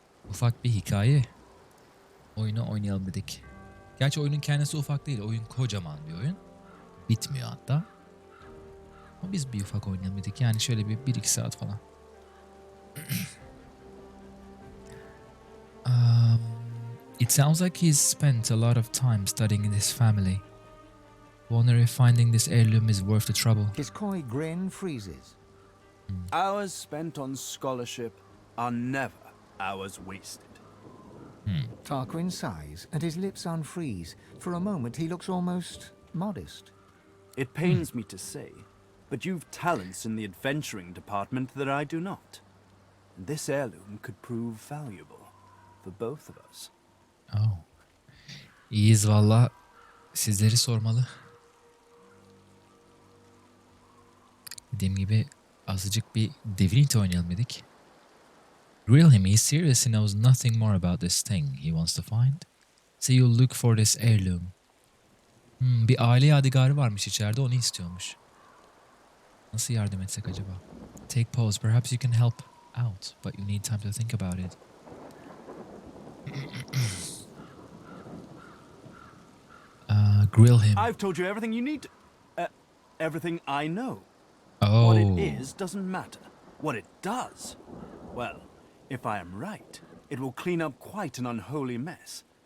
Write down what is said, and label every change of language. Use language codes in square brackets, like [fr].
[tr] Ufak bir hikaye oyunu oynayalım dedik. Gerçi oyunun kendisi ufak değil. Oyun kocaman bir oyun. Bitmiyor hatta. Ama biz bir ufak oynayalım dedik. Yani şöyle bir 1-2 saat falan. [en] It sounds like he's spent a lot of time studying this family. Wonder if finding this heirloom is worth the trouble. His coy grin freezes. Hours spent on scholarship are never hours wasted. Tarquin sighs and his lips unfreeze. For a moment he looks almost modest. It pains me to say, but you've talents in the adventuring department that I do not. And this heirloom could prove valuable for both of us. [tr] Oh. İyiyiz valla. Sizleri sormalı. Dediğim gibi azıcık bir Divinity oynayalım dedik. [en] Grill him. He seriously knows nothing more about this thing he wants to find. So you'll look for this heirloom. [tr] Bir aile yadigarı varmış içeride, onu istiyormuş. Nasıl yardım etsek acaba? [en] Take pause. Perhaps you can help out, but you need time to think about it. Grill him. I've told you everything you need to... everything I know. Oh. What it is doesn't matter. What it does, well, if I am right, it will clean up quite an unholy mess.